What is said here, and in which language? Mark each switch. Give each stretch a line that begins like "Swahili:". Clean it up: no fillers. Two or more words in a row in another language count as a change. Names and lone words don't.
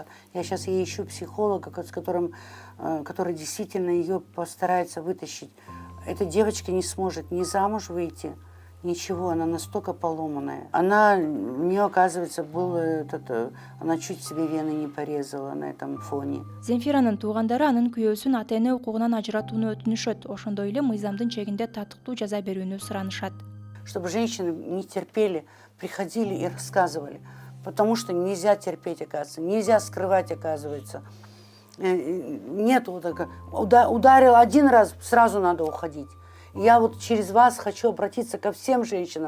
Russian: Я сейчас ей ищу психолога, который действительно ее постарается вытащить. Эта девочка не сможет ни замуж выйти, ничего, она настолько поломанная. У нее, оказывается, она чуть себе вены не порезала на этом фоне.
Kyrgyz: Земфиранын туугандары анын күйөөсүн ата-эне укугунан ажыратууну өтүнүшөт. Ошондой эле мыйзамдын чегинде татыктуу жаза берүүнү суранышат.
Russian: Чтобы женщины не терпели, приходили и рассказывали. Потому что нельзя терпеть, оказывается, нельзя скрывать, оказывается. Нет, ударил 1 раз, сразу надо уходить. Я вот через вас хочу обратиться ко всем женщинам.